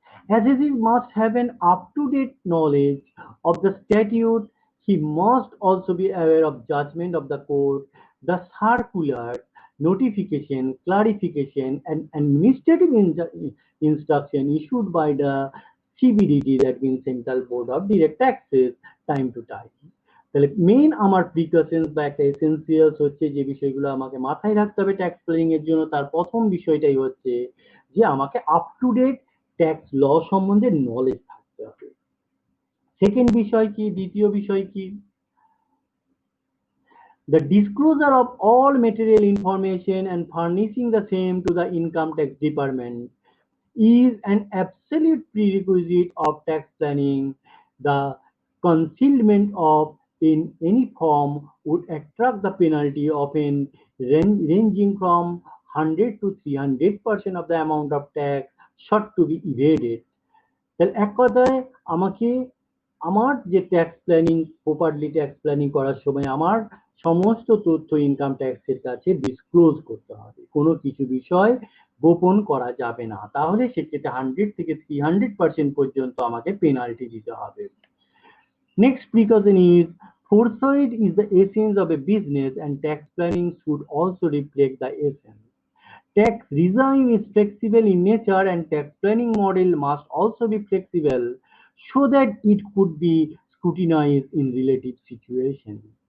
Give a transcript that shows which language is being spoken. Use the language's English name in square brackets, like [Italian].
[English] As he must have an up-to-date knowledge of the statute, he must also be aware of judgment of the court, the circular, notification, clarification, and administrative instruction issued by the CBDT, that means Central Board of Direct Taxes, time to time. [Bangla] তাহলে main আমার precautions বা একটা essentials হচ্ছে যে বিষয়গুলো আমাকে মাথায় রাখতে হবে ট্যাক্স প্ল্যানিং এর জন্য, তার প্রথম বিষয়টাই হচ্ছে যে আমাকে আপ টু ডেট ট্যাক্স ল সম্বন্ধে নলেজ থাকতে হবে। সেকেন্ড বিষয় কি, দ্বিতীয় বিষয় কি, [English] the disclosure of all material information and furnishing the same to the income tax department is an absolute prerequisite of tax planning. The concealment of in any form would attract the penalty often ranging from 100 to 300% of the amount of tax sought to be evaded. [Bangla] তাহলে এক কথায় আমাকে আমার যে tax planning, properly tax planning করার সময় আমার সমস্ত তথ্য ইনকাম ট্যাক্সের কাছে ডিসক্লোজ করতে হবে। কোনো কিছু বিষয় গোপন করা যাবে না, তাহলে সেক্ষেত্রে 100 থেকে 300% পর্যন্ত আমাকে পেনাল্টি দিতে হবে। [English] Next precaution is foresight is the essence of a business and tax planning should also reflect the essence. Tax regime is flexible in nature and tax planning model must also be flexible so that it could be scrutinized in relative situations.